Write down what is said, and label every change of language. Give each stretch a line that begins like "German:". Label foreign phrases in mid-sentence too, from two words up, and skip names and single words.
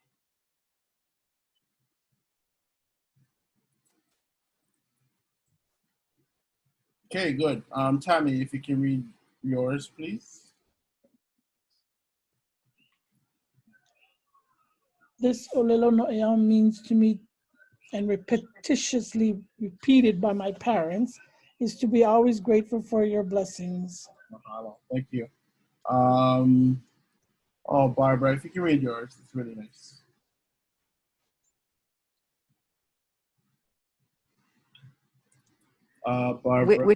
English: Okay, good. Tammy, if you can read yours, please. This
Hawaiian: ʻŌLELO no ʻEAʻA
English: means to me, and repetitiously repeated by my parents, is to be always grateful for your blessings. Mahalo. Thank you. Oh, Barbara, if you can read yours, it's really nice. Barbara.